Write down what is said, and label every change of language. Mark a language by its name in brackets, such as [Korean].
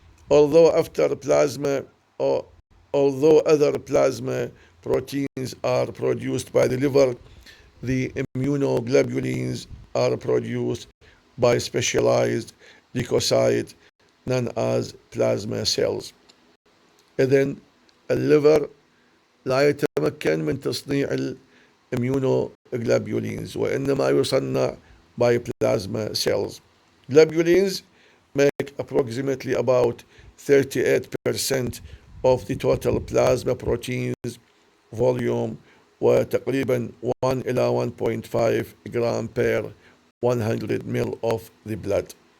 [English] Although after plasma or although other plasma proteins are produced by the liver, the immunoglobulins are produced by specialized leukocytes known as plasma cells. [Arabic] إذن الليفر لا يتمكن من تصنيع الاميونوجلوبولينز وإنما يصنع [English] by plasma cells. Globulins make approximately about 38% of the total plasma proteins volume [Arabic] وتقريبا 1 إلى 1.5 [English] gram per 100 ml of the blood.